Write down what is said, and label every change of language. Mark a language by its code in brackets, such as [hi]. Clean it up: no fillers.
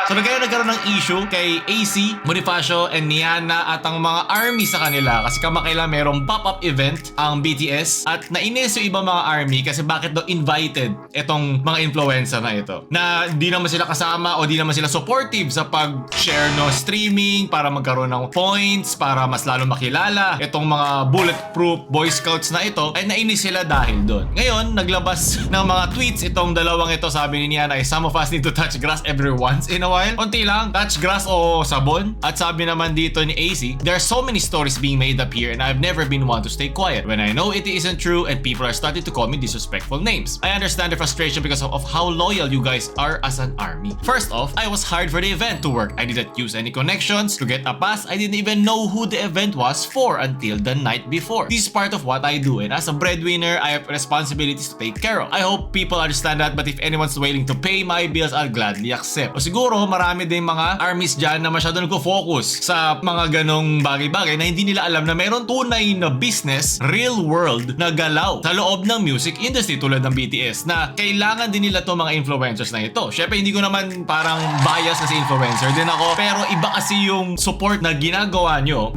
[tl] So nagkaroon ng issue kay AC, Bonifacio, and Niana at ang mga army sa kanila kasi kamakailan merong pop-up event ang BTS at nainis yung ibang mga army kasi bakit daw invited itong mga influencer na ito na di naman sila kasama o di naman sila supportive sa pag-share no streaming para magkaroon ng points para mas lalo makilala itong mga bulletproof Boy Scouts na ito ay nainis sila dahil doon. Ngayon, naglabas ng mga tweets itong dalawang ito. Sabi ni Niana ay [en] some of us need to touch grass every once in a while. [tl] Konti lang, touch grass o sabon. At sabi naman dito ni AC, [en] there are so many stories being made up here and I've never been one to stay quiet when I know it isn't true and people are starting to call me disrespectful names. I understand the frustration because of how loyal you guys are as an army. First off, I was hired for the event to work. I didn't use any connections to get a pass. I didn't even know who the event was for until the night before. This is part of what I do and as a breadwinner, I have responsibilities to take care of. I hope people understand that but if anyone's willing to pay my bills, I'll gladly accept. [tl] O siguro marami din mga armies dyan na masyado nagko-focus sa mga ganong bagay-bagay na hindi nila alam na meron tunay na business, real world na galaw sa loob ng music industry tulad ng BTS na kailangan din nila to mga influencers na ito. Syempre hindi ko naman parang bias kasi influencer din ako pero iba kasi yung support na ginagawa nyo.